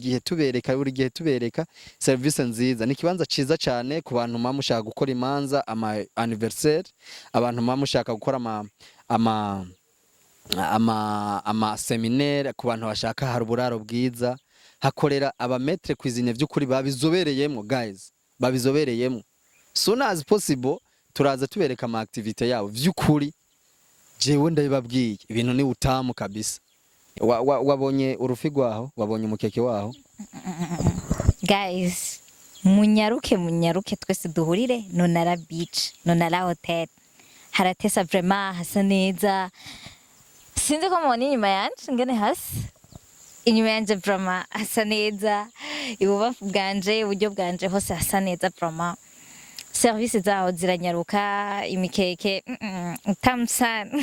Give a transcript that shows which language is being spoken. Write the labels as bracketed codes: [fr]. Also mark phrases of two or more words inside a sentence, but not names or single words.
[rn] service nziza ni kibanza ciza cyane ku bantu mushaka gukora imanza ama anniversaire abantu mushaka gukora ama seminaire ku bantu bashaka hari uburaro bwiza hakorera abametre cuisine vy'ukuri babizobereyemo guys babizobereyemo [en] soon as possible [rn] turaza tubereka ama activity yabo vy'ukuri jewe ndabibabwiye ibintu ni utamu kabisa wabonye urufi rwaho wabonye umukeke waho guys munyaruke twese duhurire Nonara Beach Nonara Hotel haratesa vraiment hasa neza sinzi ko mubona inyuma yanje ngene hasi inyuma yanje vraiment hasa neza ibubafu bwanje uburyo bwanje hose hasa neza vraiment service zaho ziranyaruka imikeke utamusana